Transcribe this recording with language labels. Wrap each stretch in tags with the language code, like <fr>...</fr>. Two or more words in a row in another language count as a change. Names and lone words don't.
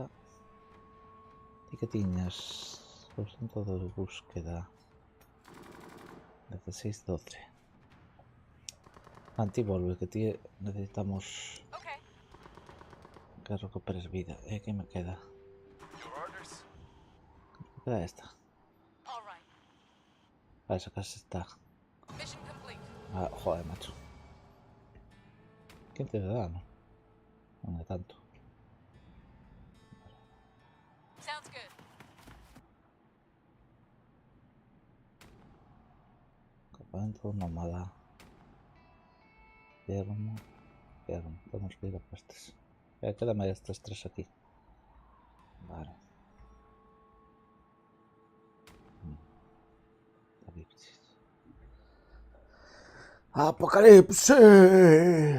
<gl>Ti que tiñas 200 de búsqueda. 16-12. Antivolve, que ti necesitamos</gl> <en>Okay.</en> <gl>que recuperes vida. E que me queda?</gl> <en>Your orders?</en> <gl>Me queda esta.</gl> <en>All right.</en> <gl>Ah, esa casa está.</gl> <en>Mission complete.</en> <gl>Ah, joder, macho. 15 de dano. Non é tanto.</gl> <en>Sounds good.</en> <gl>Campamento nómada. Yermo. Temos que ir a pastes. Quédame estas tres aquí. Vale. Apocalipsis.</gl>